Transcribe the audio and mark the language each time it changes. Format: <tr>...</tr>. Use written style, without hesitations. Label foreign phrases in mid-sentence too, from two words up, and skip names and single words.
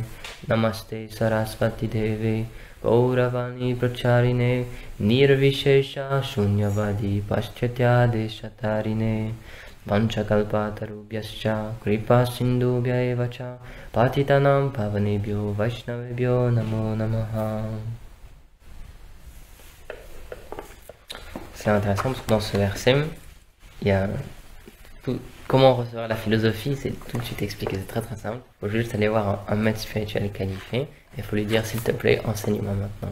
<sa>Namaste Sarasvati Deve Gauravani Pracharine Nirvishesha Shunyavadi Paschatya Deshatarine. Vanchakalpatarubhyascha Kripa Sindhubhya evacha Patitanam Pavanebhyo Vaishnavebhyo Namo Namaha.</sa> <fr>C'est intéressant parce que dans ce verset, il y a comment recevoir la philosophie, c'est tout de suite expliqué, c'est très très simple. Il faut juste aller voir un maître spirituel qualifié et il faut lui dire: s'il te plaît, enseigne-moi maintenant.</fr>